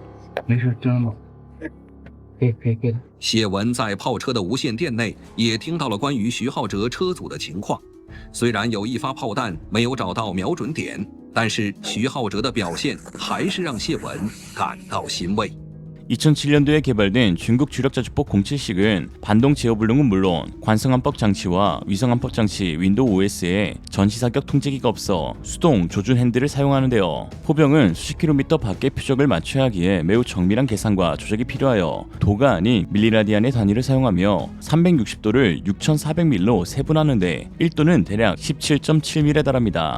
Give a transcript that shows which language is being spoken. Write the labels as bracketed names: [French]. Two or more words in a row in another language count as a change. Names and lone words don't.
[Chinese] 没事，真的吗？可以的。谢文在炮车的无线电内也听到了关于徐浩哲车组的情况。虽然有1发炮弹没有找到瞄准点，但是徐浩哲的表现还是让谢文感到欣慰。 [Korean] 2007년도에 개발된 중국 주력 자주포 07식은 반동 제어 불능은 물론 관성 안법 장치와 위성 안법 장치 윈도우 OS에 전시 사격 통제기가 없어 수동 조준 핸들을 사용하는데요. 포병은 수십 킬로미터 밖의 표적을 맞춰야 하기에 매우 정밀한 계산과 조작이 필요하여 도가 아닌 밀리라디안의 단위를 사용하며 360도를 6400밀로 세분하는데 1도는 대략 17.7밀에 달합니다.